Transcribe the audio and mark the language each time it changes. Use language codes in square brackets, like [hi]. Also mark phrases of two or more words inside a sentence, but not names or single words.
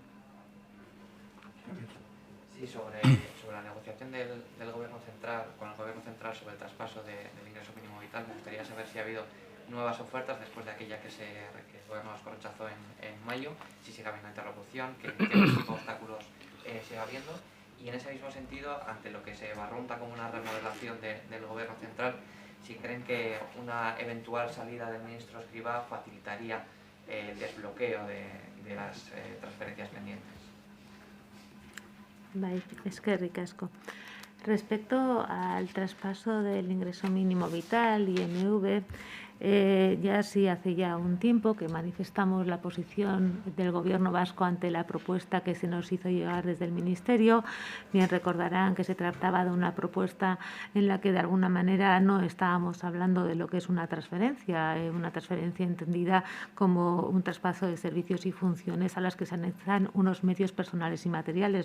[es] Sí, sobre la negociación del Gobierno central con el Gobierno central sobre el traspaso del ingreso mínimo vital, me gustaría saber si ha habido nuevas ofertas después de aquella que el Gobierno vasco rechazó en mayo, si sigue habiendo interlocución, qué obstáculos sigue habiendo. Y en ese mismo sentido, ante lo que se barrunta como una remodelación del Gobierno central, si creen que una eventual salida del ministro Escrivá facilitaría el desbloqueo de las transferencias pendientes. [eu] Bai, eskerrik asko. [es] Respecto al traspaso del ingreso mínimo vital, IMV, ya sí hace ya un tiempo que manifestamos la posición del Gobierno vasco ante la propuesta que se nos hizo llegar desde el Ministerio. Bien recordarán que se trataba de una propuesta en la que de alguna manera no estábamos hablando de lo que es una transferencia entendida como un traspaso de servicios y funciones a las que se anexan unos medios personales y materiales.